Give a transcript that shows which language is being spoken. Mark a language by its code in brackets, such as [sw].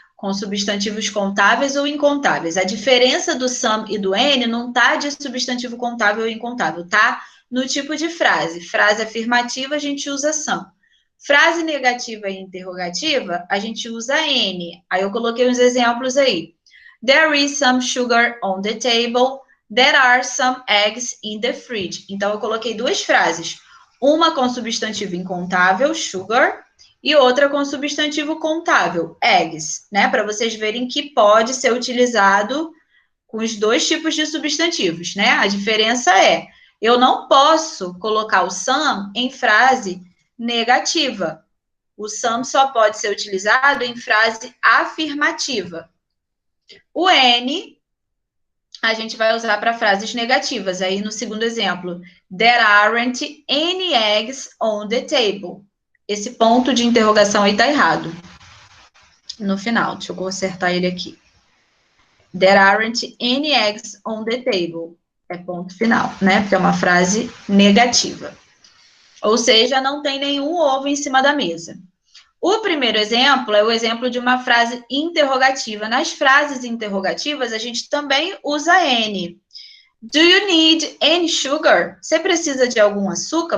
[pt] Com substantivos contáveis ou incontáveis. A diferença do some e do any não está de substantivo contável ou incontável, tá? No tipo de frase. Frase afirmativa, a gente usa some. Frase negativa e interrogativa, a gente usa any. Aí eu coloquei uns exemplos aí. [en] There is some sugar on the table. There are some eggs in the fridge. [pt] Então, eu coloquei duas frases. Uma com substantivo incontável, sugar, e outra com substantivo contável, eggs, né? Para vocês verem que pode ser utilizado com os dois tipos de substantivos, né? A diferença é, eu não posso colocar o some em frase negativa. O some só pode ser utilizado em frase afirmativa. O N a gente vai usar para frases negativas. Aí no segundo exemplo, [en] there aren't any eggs on the table. [pt] Esse ponto de interrogação aí tá errado. No final, deixa eu consertar ele aqui. [en] There aren't any eggs on the table. [pt] É ponto final, né? Porque é uma frase negativa. Ou seja, não tem nenhum ovo em cima da mesa. O primeiro exemplo é o exemplo de uma frase interrogativa. Nas frases interrogativas, a gente também usa N. [en] Do you need any sugar? [pt] Você precisa de algum açúcar?